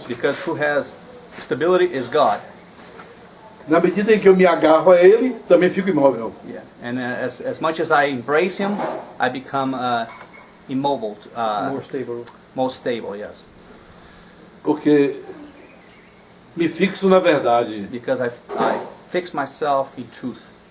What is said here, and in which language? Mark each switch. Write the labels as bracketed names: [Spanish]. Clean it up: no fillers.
[English] because who has stability is God. [Portuguese] Na medida em que eu me agarro a Ele, também fico imóvel. [English] Yeah. And as much as I embrace Him, I become immobile, More stable. more stable. Yes, [Portuguese] Porque me fixo na verdade. [English] because I fix myself in truth.